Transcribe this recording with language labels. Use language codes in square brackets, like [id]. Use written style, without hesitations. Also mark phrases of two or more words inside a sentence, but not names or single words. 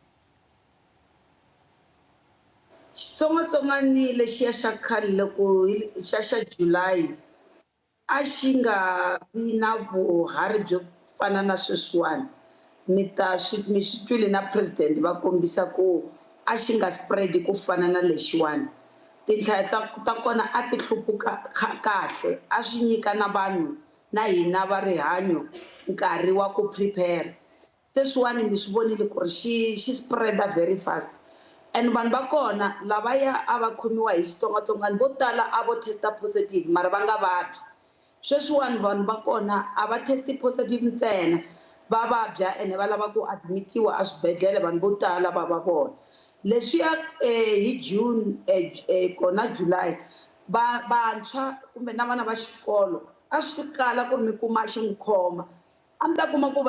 [ts] xitsongwatsongwana lexiya xa khale loko xa July a xi nga vi na vuhari byo fana na sweswiwani mi swi twile na president va kombisa ku a xi nga spread ku fana na lexiwani tinhlayo ta kona a ti hluphuka kahle a swi nyika na vanhu na hina va rihanyo nkarhi wa ku prepare sweswiwani mi swi vonile ku ri xi spreada [en] very fast and [ts] vanhu va kona lavaya a va khomiwa hi xitsongwatsongwana vo tala a vo testa positive mara va nga vabyi sweswiwani vanhu va kona a va testi positive ntsena va vabya ene va lava ku admitiwa a swibedhlele vanhu vo tala va vona leswiya hi June kona July vantshwa kumbe na vana va xikolo a swi kala ku ri mi kuma xi n'wi khoma a mi ta kuma ku